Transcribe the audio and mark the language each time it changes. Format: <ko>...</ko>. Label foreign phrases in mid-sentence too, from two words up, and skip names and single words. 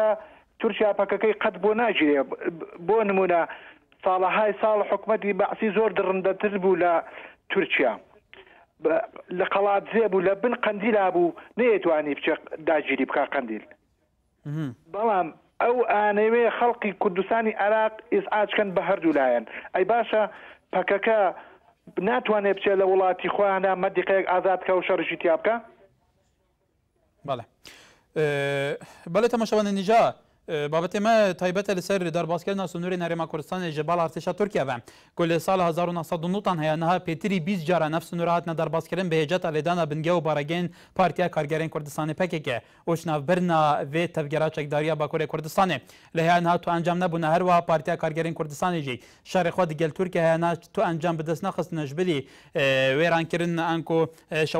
<ckb>تورکیا پەکەکەی قەت بۆ ناگیرێ بۆ نمونە ساڵەهای ساڵ حکومەتی بەعسی زۆر درڕندەتر بوو لە تورکیا لە قەڵات زێ بوو لە بن قەندیلا بوو نەیەتوانی بچێ داگیری بکە قەندیل بەڵام ئەو ئانەوێ خەڵقی کوردستانی عێراق ئیزعاجکەن بە هەردوو لایەن ئەی باشە پەکەکە ناتوانێت بچێت لە وڵاتی خۆیانە مەدیقەیەک ئازادکە و شەڕژی تیا بکە</ckb> <ku>بەڵێ تەماشاوانە نیجا بابەتێ مە تایبەتە لەسەر دەرباسکردنا سنووری هەرێما کوردستانی ji bal artêşa Tirkiye ve ku li sala 1990 heye niha pêtirî 20 cara nef sınûra hatine derbaskirin bi hêceta lêdana bingeh û baregên Partiya Kargerên Kurdistanê PKK û navbirina vê tevgera çekdariya Bakurê Kurdistanê li heye niha tu encam nebûne her wiha Partiya Kargerên Kurdistanê jî şerê xwe digel Tirkiye heye niha tu encam bi dest nexistine ji bilî wêrankirin an ku şewitandina</ku>